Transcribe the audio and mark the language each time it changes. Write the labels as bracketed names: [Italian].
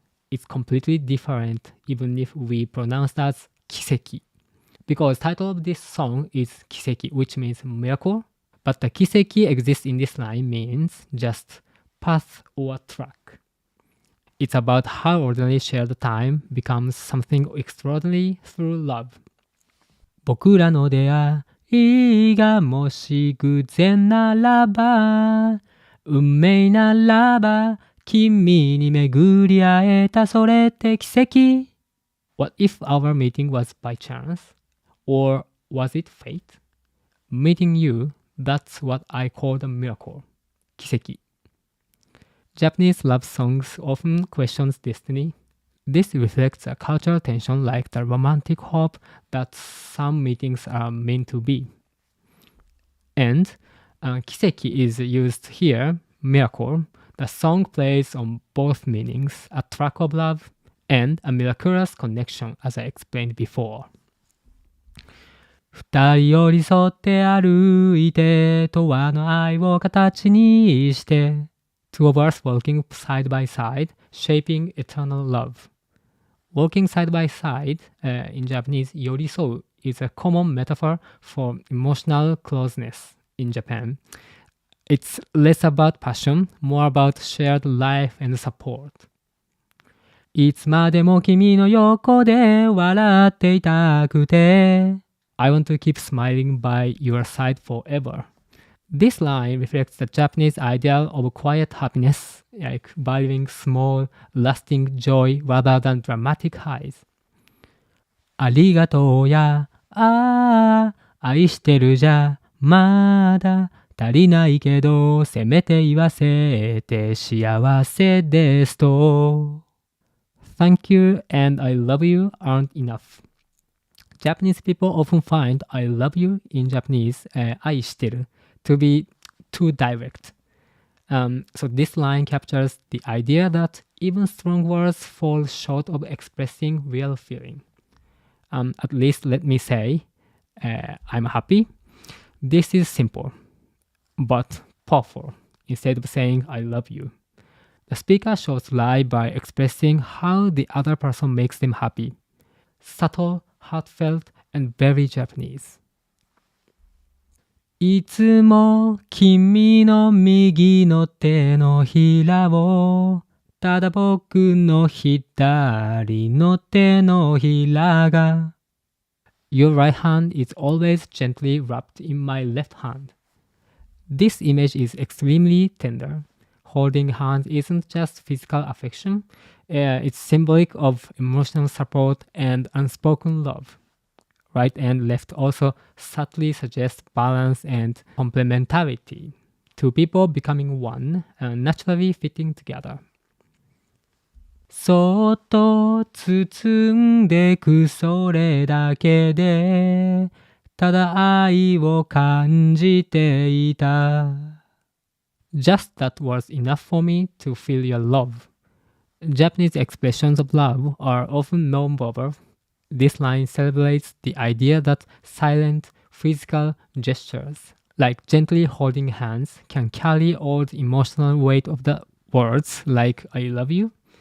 [English] It's completely different even if we pronounce it as kiseki, because the title of this song is kiseki, which means miracle, but the kiseki exists in this line means just path or track. It's about how ordinary shared time becomes something extraordinary through love. [Japanese] 僕らの出会いがもし偶然ならば運命ならば君に巡り会えたそれって奇跡 [English] What if our meeting was by chance? Or was it fate? Meeting you, that's what I call the miracle. 奇跡 Japanese love songs often questions destiny. This reflects a cultural tension like the romantic hope that some meetings are meant to be. And kiseki is used here, miracle. The song plays on both meanings, a track of love and a miraculous connection, as I explained before. [Japanese] 二人寄り添って歩いて、永遠の愛を形にして。 [English] Two of us walking side by side, shaping eternal love. Walking side by side, in Japanese, yorisou is a common metaphor for emotional closeness in Japan. It's less about passion, more about shared life and support. [Japanese] いつまでも君の横で笑っていたくて [English] I want to keep smiling by your side forever. This line reflects the Japanese ideal of quiet happiness, like valuing small, lasting joy rather than dramatic highs. [Japanese] ありがとうや、愛してるじゃ、まだ足りないけど、せめて言わせて幸せですと。 [English] Thank you and I love you aren't enough. Japanese people often find I love you in Japanese, 愛してる, to be too direct. So this line captures the idea that even strong words fall short of expressing real feeling. At least let me say, I'm happy. This is simple, but powerful. Instead of saying I love you, the speaker shows life by expressing how the other person makes them happy. Subtle, heartfelt, and very Japanese. [Japanese] いつも君の右の手のひらをただ僕の左の手のひらが [English] Your right hand is always gently wrapped in my left hand. This image is extremely tender. Holding hands isn't just physical affection, it's symbolic of emotional support and unspoken love. Right and left also subtly suggest balance and complementarity. Two people becoming one and naturally fitting together. [Japanese] そっと包んでくそれだけでただ愛を感じていた [English] Just that was enough for me to feel your love. Japanese expressions of love are often non-verbal. This line celebrates the idea that silent, physical gestures, like gently holding hands, can carry all the emotional weight of the words like I love you.